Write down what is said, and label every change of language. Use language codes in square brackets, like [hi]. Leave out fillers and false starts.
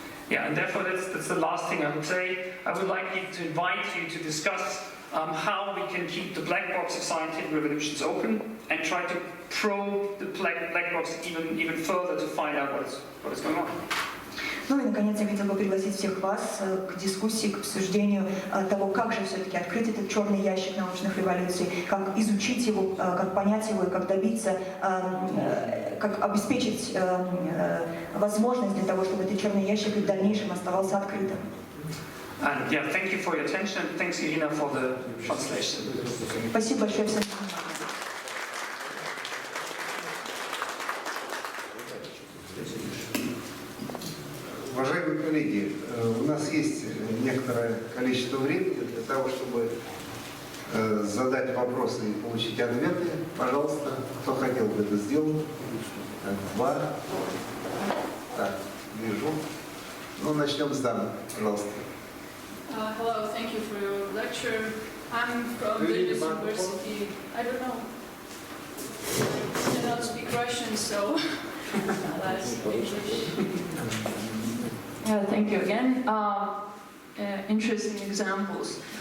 [en] Yeah, and therefore that's the last thing I would say. I would like to invite you to discuss how we can keep the black box of scientific revolutions open and try to probe the black box even further to find out what is going on. [ru] Ну и, наконец, я хотела бы пригласить всех вас к дискуссии, к обсуждению того, как же все-таки открыть этот черный ящик научных революций, как изучить его, как понять его и как добиться, как обеспечить возможность для того, чтобы этот черный ящик в дальнейшем оставался открытым. [en] And yeah, thank you for your attention. Thanks, Irina, for the translation. [ru] Спасибо большое всем. Уважаемые коллеги, у нас есть некоторое количество времени для того, чтобы задать вопросы и получить ответы. Пожалуйста, кто хотел бы это сделать? Два. Так, вижу. Ну, начнем с дамы, пожалуйста. [en] Hello, thank you for your lecture. I'm from the university. I don't know. I cannot speak Russian, so I'll speak English. Yeah, thank you again. Interesting examples.